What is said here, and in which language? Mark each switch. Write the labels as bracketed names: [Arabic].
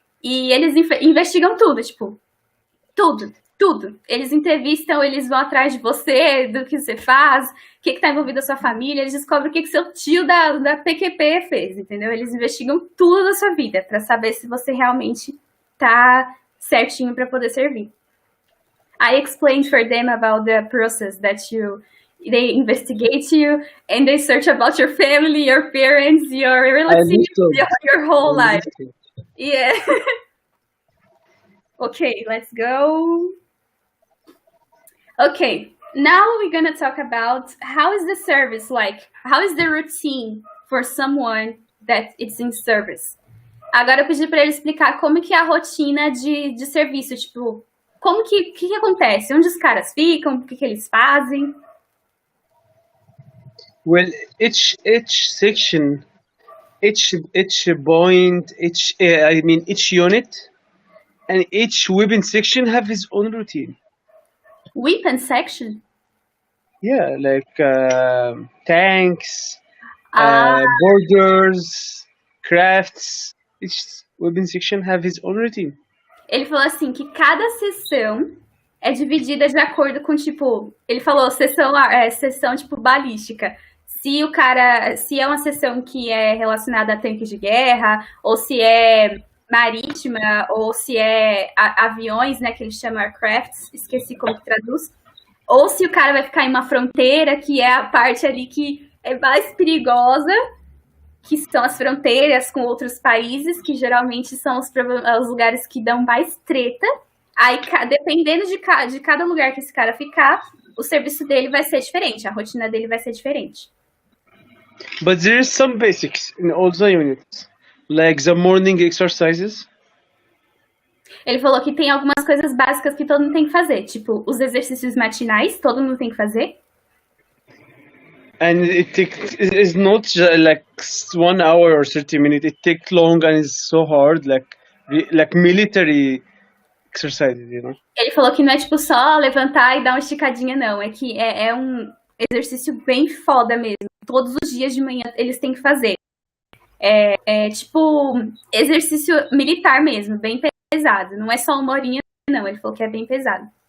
[Portuguese] E eles investigam tudo, tipo, tudo. Eles entrevistam, eles vão atrás de você, do que você faz, o que está envolvido a sua família, eles descobrem o que seu tio da PQP fez, entendeu? Eles investigam tudo da sua vida para saber se você realmente tá certinho para poder servir. [English] I explained for them about the process that they investigate you and they search about your family, your parents, your relatives, your whole life. Yeah. Okay, let's go. Okay, now we're gonna talk about how is the service like? How is the routine for someone that is in service? [Portuguese] Agora eu pedi para ele explicar como que é a rotina de serviço, tipo, como que acontece? Onde os caras ficam? O que eles fazem? [English] Well, each section, each point, each unit, and each weapon section have his own routine. Weapon section? Yeah, like tanks, borders, crafts. Each weapon section have his own routine. [Portuguese] Ele falou assim que cada seção é dividida de acordo com, tipo, ele falou seção tipo balística. Se é uma seção que é relacionada a tanques de guerra, ou se é marítima, ou se é aviões, né, que eles chamam aircrafts, esqueci como que traduz, ou se o cara vai ficar em uma fronteira, que é a parte ali que é mais perigosa, que são as fronteiras com outros países, que geralmente são os lugares que dão mais treta. Aí, dependendo de cada lugar que esse cara ficar, o serviço dele vai ser diferente, a rotina dele vai ser diferente. [English] But there is some basics in all the units, like the morning exercises. [Portuguese] Ele falou que tem algumas coisas básicas que todo mundo tem que fazer, tipo, os exercícios matinais, todo mundo tem que fazer. [English] And it's not like 1 hour or 30 minutes. It takes long and it's so hard, like military exercises, you know. [Portuguese] Ele falou que não é tipo só levantar e dar uma esticadinha, não. É que é um exercício bem foda mesmo. Todos os dias de manhã eles têm que fazer. É tipo exercício militar mesmo, bem pesado. Não é só uma horinha, não. Ele falou que é bem pesado.